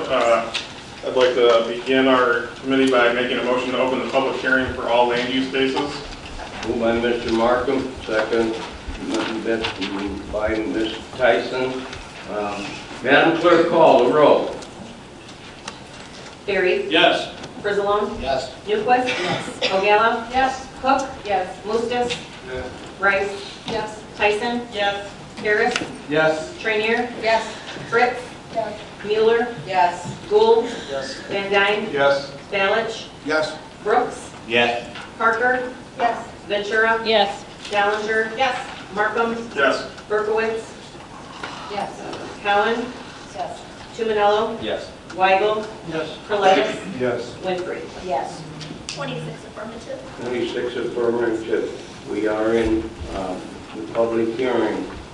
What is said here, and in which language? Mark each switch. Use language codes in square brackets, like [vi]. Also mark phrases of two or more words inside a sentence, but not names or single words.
[en] I'd like to begin our committee by making a motion to open the public hearing for all land use cases. Moved by Mr. Markham, second by Ms. Tyson. Madam Clerk, call the roll. Barry? Yes. Frizalone? Yes. Newquist? Yes. O'Gallo? Yes. Cook? Yes. Moostis? Yes. Rice? Yes. Tyson? Yes. Harris? Yes. Trainier? Yes. Fritz? Yes. Mueller? Yes. Gould? Yes. Van Dyne? Yes. Balich? Yes. Brooks? Yes. Parker? Yes. Ventura? Yes. Challenger? Yes. Markham? Yes. Berkowitz? Yes. Cowan? Yes. Tumanello? Yes. Weigel? Yes. Prolitis? Yes. Winfrey? Yes. 26 affirmative. 26 affirmative. We are in the public hearing.